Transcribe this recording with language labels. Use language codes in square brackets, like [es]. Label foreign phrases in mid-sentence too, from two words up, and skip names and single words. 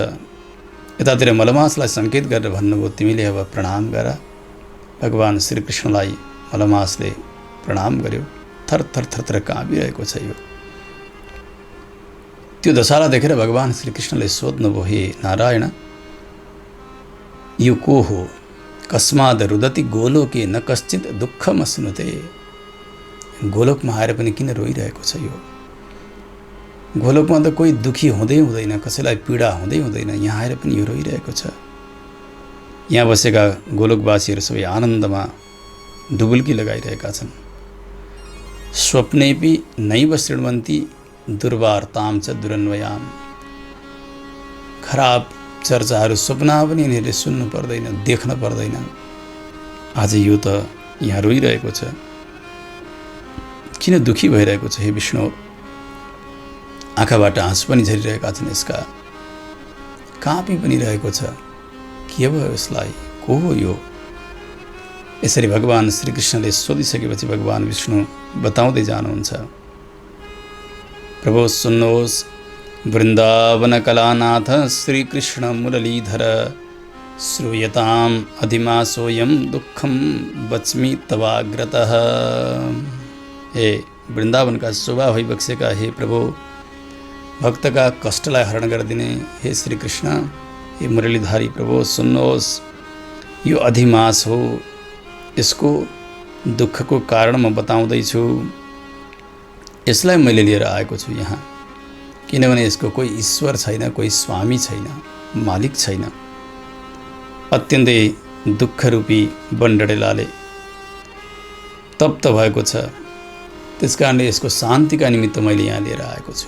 [ne] यतातिर मलमासलाई सङ्केत गरेर भन्नुभयो, तिमीले अब प्रणाम गर। भगवान श्रीकृष्णलाई मलमासले प्रणाम गर्यो। थर थर थर थर काँपिरहेको छ यो। त्यो दशालाई देखेर भगवान श्रीकृष्णले सोध्नुभयो, हे नारायण, यो को हो? [sa] कस्माद रुदति गोलोके न कश्चित दुःखम अश्नुते। [ne] गोलोकमा आएर पनि किन रोइरहेको छ यो? गोलोकमा त कोही दुखी हुँदै हुँदैन, कसैलाई पीडा हुँदै हुँदैन, यहाँ आएर पनि यो रोइरहेको छ। यहाँ बसेका गोलोकवासीहरू सबै आनन्दमा डुबुल्की लगाइरहेका छन्। [sa] स्वप्नेपि नैव शृण्वन्ति दुर्वार्ताम च दुरन्वयाम। [ne] खराब चर्चाहरू स्वप्नमा पनि यिनीहरूले सुन्नु पर्दैन, देख्न पर्दैन। आज यो त यहाँ रोइरहेको छ, किन दुखी भइरहेको छ हे विष्णु? आँखाबाट आँसु पनि झरिरहेका छन् यसका, काँपी पनि रहेको छ। के भयो यसलाई? को हो यो? यसरी भगवान श्रीकृष्णले सोधिसकेपछि भगवान विष्णु बताउँदै जानुहुन्छ, प्रभु सुन्नुहोस्, [sa] वृन्दावन कलानाथ श्रीकृष्ण मुरलीधर श्रूयताम अधिमासोऽयं दुःखं वच्मि तवाग्रतः। [ne] हे वृन्दावनका शोभा भइबक्सेका हे प्रभु, भक्तका कष्टलाई हरण गरिदिने हे श्री कृष्ण, हे मुरलीधारी प्रभु सुन्नुहोस्। यो अधिमास हो, यसको दुःखको कारण म बताउँदैछु। यसलाई मैले लिएर आएको छु यहाँ, किनभने यसको कोही ईश्वर छैन, कोही स्वामी छैन, मालिक छैन। अत्यन्तै दुःखरूपी बन्डडेलाले तप्त भएको छ, त्यसकारणले यसको शान्तिका निमित्त मैले यहाँ लिएर आएको छु।